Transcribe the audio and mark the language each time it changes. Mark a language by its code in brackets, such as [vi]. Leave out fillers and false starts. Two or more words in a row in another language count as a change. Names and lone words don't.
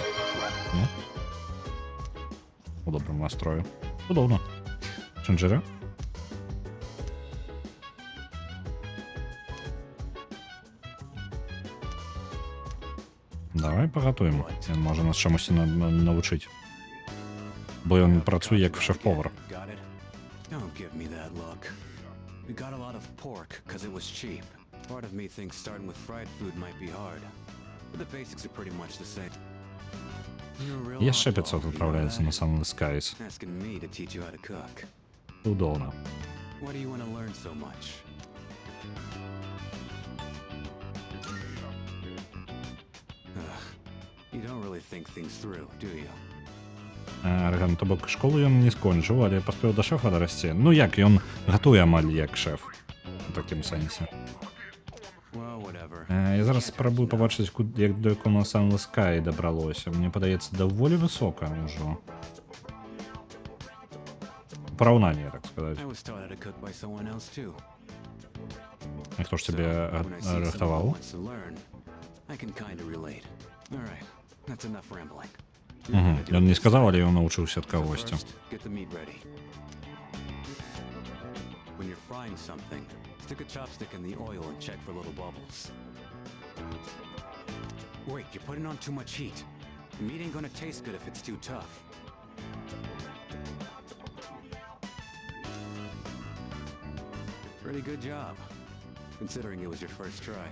[be] Не? У добрым настрою. Удобно. Шинджира? Давай пагатуем. Ён можа нас чамусьці навучыць. Бо ён працуе як шеф-повар. [en] Don't give me that look. We got a lot of pork because it was cheap. Part of me thinks starting with fried food might be hard. But the basics are pretty much the same. [be] Яшчэ 500 адпраўляецца на Sunless Skies. [en] Asking me to teach you how to cook. [ru] Удобно. [en] Why do you want to learn so much? You don't really think things through, do you? [be] Арган, то бок школу ён не скончыў, але паспеў да шэфа дарасці. Ну як, ён гатуе амаль як шэф. У такім сэнсе. Я зараз спрабую пабачыць, як далеко на Sunless Sky дабралося. Мне падаецца, даволі высока ўжо. Параўнанне, так сказаць. А хто ж цябе рыхтаваў? Ён не сказаў, але ён навучыўся ад кагосьці. [en] Stick a chopstick in the oil and check for little bubbles. Wait, you're putting on too much heat. The meat ain't gonna taste good if it's too tough. Pretty good job, considering it was your first try.